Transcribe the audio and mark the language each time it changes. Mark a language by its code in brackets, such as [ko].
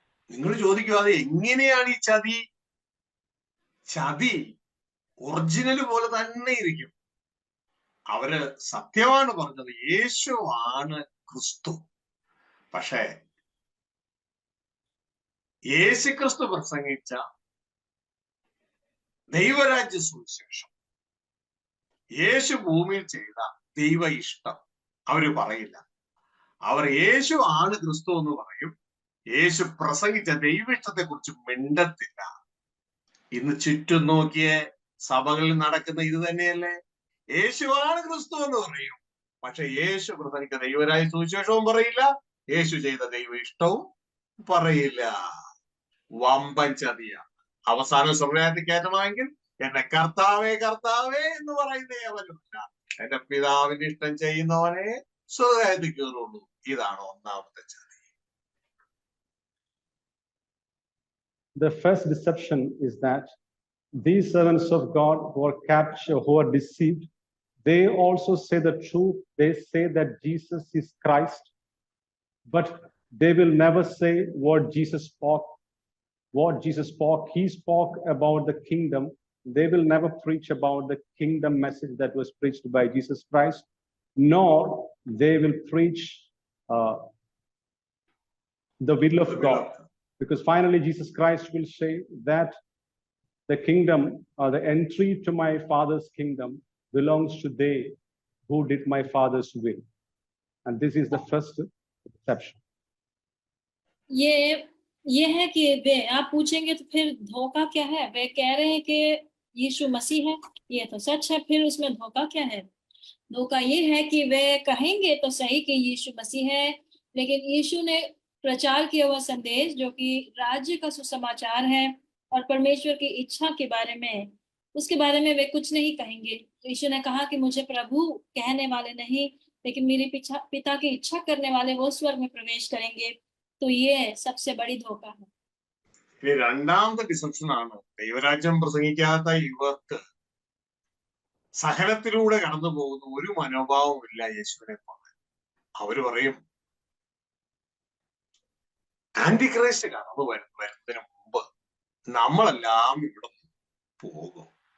[ml] നിങ്ങൾ ചോദിക്കുക, അത് എങ്ങനെയാണ് ഈ ചതി? ചതി ഒറിജിനൽ പോലെ തന്നെ ഇരിക്കും. അവര് സത്യമാണ് പറഞ്ഞത്, യേശു ആണ് ക്രിസ്തു. പക്ഷേ യേശു ക്രിസ്തു പ്രസംഗിച്ച ദൈവരാജ്യ സുവിശേഷം, യേശു ഭൂമിയിൽ ചെയ്ത ദൈവ ഇഷ്ടം അവര് പറയില്ല. അവർ യേശു ആണ് ക്രിസ്തു എന്ന് പറയും. യേശു പ്രസംഗിച്ച ദൈവ ഇഷ്ടത്തെ കുറിച്ച് മിണ്ടത്തില്ല. ഇന്ന് ചുറ്റും നോക്കിയ സഭകളിൽ നടക്കുന്ന ഇത് തന്നെയല്ലേ? യേശുവാണ് ക്രിസ്തു എന്ന് പറയും, പക്ഷെ യേശു പ്രസംഗിച്ച ദൈവരാജ്യ സുവിശേഷവും പറയില്ല, യേശു ചെയ്ത ദൈവ ഇഷ്ടവും പറയില്ല. വമ്പൻ ചതിയാണ്. അവസാനം സ്വർഗ്ഗരാജ്യത്തിൽ കയറ്റണമെങ്കിൽ എന്റെ കർത്താവേ കർത്താവേ എന്ന് പറയുന്നേ അവനല്ല, എന്റെ പിതാവിന്റെ ഇഷ്ടം ചെയ്യുന്നവനെ സ്വർഗ്ഗരാജ്യത്തിൽ കയറുള്ളൂ. ഇതാണ് ഒന്നാമത്തെ ചതി. [en] The first deception is that these servants of God who are captured, who are deceived, they also say the truth. They say that Jesus is Christ, but they will never say what Jesus spoke. What Jesus spoke, he spoke about the kingdom. They will never preach about the kingdom message that was preached by Jesus Christ, nor they will preach the will of God. Because finally, Jesus Christ will say that the kingdom, or the entry to my Father's kingdom, belongs to they who did my Father's will. And this is the first deception. [hi] ये है कि वे, आप पूछेंगे तो फिर धोखा क्या है? वे कह रहे हैं कि यीशु मसीह है, ये तो सच है, फिर उसमें धोखा क्या है? धोखा ये है कि वे कहेंगे तो सही कि यीशु मसीह है, लेकिन यीशु ने प्रचार किया हुआ संदेश जो कि राज्य का सुसमाचार है और परमेश्वर की इच्छा के बारे में, उसके बारे में वे कुछ नहीं कहेंगे। तो यीशु ने कहा कि मुझे प्रभु कहने वाले नहीं, लेकिन मेरे पिता की इच्छा करने वाले वो स्वर्ग में प्रवेश करेंगे। तो ये सबसे बड़ी धोखा है। [ml] ഇനി രണ്ടാമത്തെ ഡിസപ്ഷൻ ആണ് ദൈവരാജ്യം പ്രസംഗിക്കാത്ത ഇവർക്ക് സഹനത്തിലൂടെ കടന്നു പോകുന്ന ഒരു മനോഭാവവും ഇല്ല യേശുവിനെ പോലെ. അവര് പറയും ആന്റിക്രൈസ്റ്റ് കടന്നു വരുന്നതിന് മുമ്പ് നമ്മളെല്ലാം ഇവിടെ പോകും.